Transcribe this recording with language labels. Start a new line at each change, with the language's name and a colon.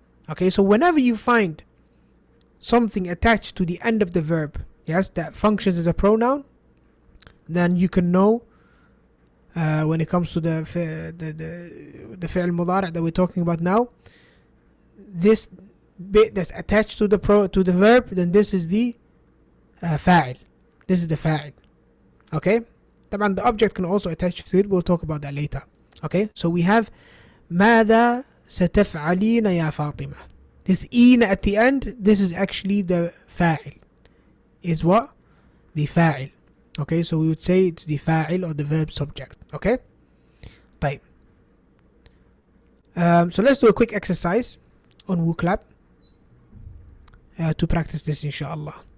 English: Okay, so whenever you find something attached to the end of the verb, yes, that functions as a pronoun, then you can know when it comes to the fi'l mudari' that we're talking about now, this bit that's attached to the verb, then this is the fa'il. This is the fa'il. Okay?
Arabic: طبعا
English: the object can also attach to it. We'll talk about that later. Okay? So we have
Arabic: ماذا ستفعلين يا فاطمة.
English: This إين at the end, this is actually the fa'il. Is what? The fa'il. Okay? So we would say it's the fa'il or the verb subject. Okay?
Arabic: طيب.
English: So let's do a quick exercise on WooClap to practice this, inshallah.